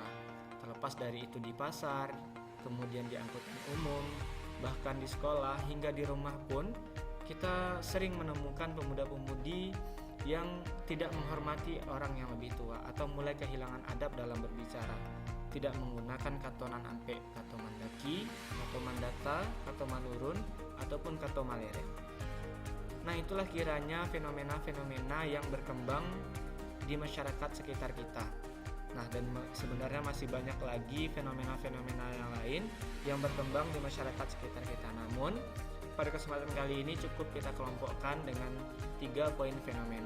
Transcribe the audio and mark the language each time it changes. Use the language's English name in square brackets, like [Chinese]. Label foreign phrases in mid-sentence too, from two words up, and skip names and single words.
[Indonesian] Terlepas dari itu di pasar, kemudian di angkutan umum, bahkan di sekolah, hingga di rumah pun kita sering menemukan pemuda-pemudi yang tidak menghormati orang yang lebih tua atau mulai kehilangan adab dalam berbicara. tidak menggunakan [Minangkabau] kato nan ampe, kato mandaki, kato mandata, kato manurun, ataupun kato malereng. [Indonesian] Nah, itulah kiranya fenomena-fenomena yang berkembang di masyarakat sekitar kita. Nah, dan sebenarnya masih banyak lagi fenomena-fenomena yang lain yang berkembang di masyarakat sekitar kita. Namun, pada kesempatan kali ini cukup kita kelompokkan dengan 3 poin fenomena.